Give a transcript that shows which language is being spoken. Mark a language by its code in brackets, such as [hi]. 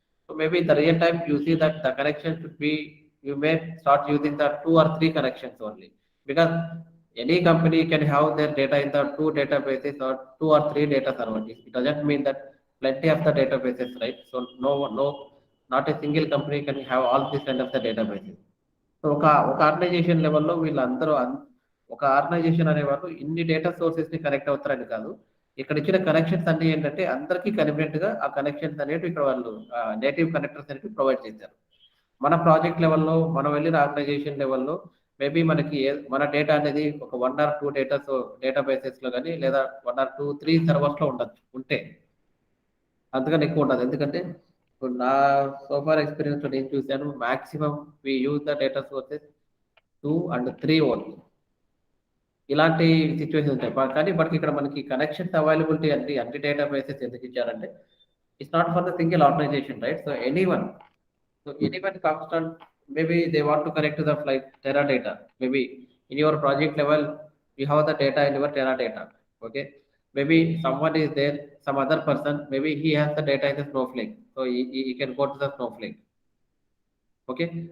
[en] So maybe in the real time, you see that the connection should be, you may start using the 2 or 3 connections only. Because any company can have their data in the 2 databases or 2 or 3 data servers. It doesn't mean that plenty of the databases, right? So not a single company can have all these kind of the databases. [te] So ఒక organisation లెవెల్‌లో వీళ్ళందరూ ఒక organisation అనేవాళ్ళు ఇన్ని data సోర్సెస్‌ని connect అవుతారని కాదు. ఇక్కడ ఇచ్చిన కనెక్షన్స్ అన్నీ ఏంటంటే అందరికీ కన్వీనియంట్‌గా ఆ కనెక్షన్స్ అనేటివి ఇక్కడ వాళ్ళు నేటివ్ కనెక్టర్స్ అనేవి ప్రొవైడ్ చేశారు. మన ప్రాజెక్ట్ లెవెల్‌లో మనం వెళ్ళిన ఆర్గనైజేషన్ లెవెల్‌లో మేబీ మనకి మన డేటా అనేది ఒక 1 ఆర్ 2 డేటాబేసెస్‌లో గాని లేదా 1 ఆర్ 2, 3 సర్వర్స్‌లో ఉండొచ్చు. అంతకన్నా ఎక్కువ ఉండదు. ఎందుకంటే ఇప్పుడు నా సో ఫార్ ఎక్స్‌పీరియన్స్‌లో నేను చూసాను. [en] Maximum we use the data sources 2 and 3 only. [te] ఇలాంటి సిట్యుయేషన్స్ ఉంటాయి. కానీ బట్ ఇక్కడ మనకి కనెక్షన్స్ అవైలబిలిటీ అన్ని డేటాబేసెస్ ఎందుకు ఇచ్చారంటే [en] It's not for the single organization, right? So anyone, comes on, maybe they want to connect to the like Teradata. Maybe in your project level, you have the data in your Teradata. Okay. Maybe someone is there, some other person, maybe he has the data in the Snowflake. So he can go to the Snowflake. Okay.